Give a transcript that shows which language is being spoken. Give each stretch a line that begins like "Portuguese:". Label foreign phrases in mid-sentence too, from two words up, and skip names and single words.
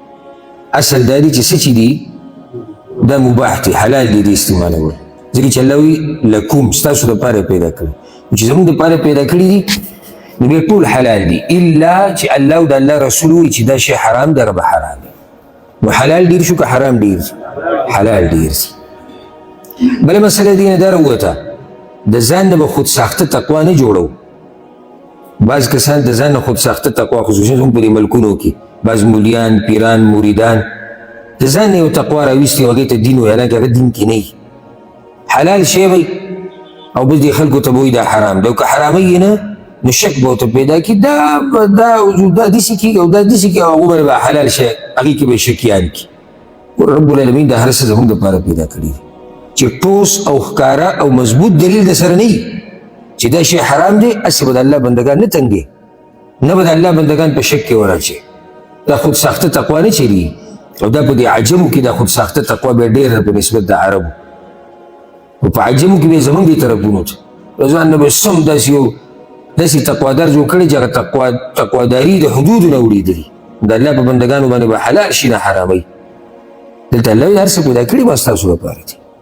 Pashto: اصل دا دی چې څه چې دي دا مباح دي حلال دي د استعمالول ځکه چې الله وایي لکم ستاسو دپاره پیدا کړي چې زموږ دپاره پیدا کړي دي نو بیا ټول حلال دي الا چې الله او د الله رسول وایي چې دا شی حرام دی هغه به حرام دی نو حلال ډېر شو که حرام ډېر حلال ډېر دي بله مسله دې نه دا راووته د ځان نه به خود ساخته تقوا نه جوړو بعض کسان د ځان نه خود ساخته تقوا خصوصا هم په دې ملکونو کې بعض مولیان پیران مریدان د ځان نه یو تقوا راویستې هغې ته دین وایي حالانکه هغه دین کې نه حلال شی وی او بس دې خلکو ته به وایي دا حرام دی او که حراموي نه نو شک به ورته پیدا کړي دا داسې کېږي او دا داسې کېږي او هغو باندې به حلال شی هغې کې به شکیان کړي
Arabic: رب العالمین
Pashto: دا هر څه زموږ دپاره پیدا کړي دي چې ټوس او ښکاره او مضبوط دلیل د سره نه وي چې دا شی حرام دی هسې به د الله بندګان نه تنګي نه به د الله بندګان په شک کې ورچي دا خود ساخته تقوا نه چیري او دا په دې عجمو کې دا خود ساخته تقوا بیا ډېره په نسبت د عربو او په عجمو کې بیا زموږ دې طرفونو ته ځان نه به سم داسې تقوادار جوړ کړي چې هغه تقواداري د حدودو نه وړېدلي د الله په بندګانو باندې به حلال شي نه حراموي دلته الله هر څه پیدا کړي بس تاسو لپاره دي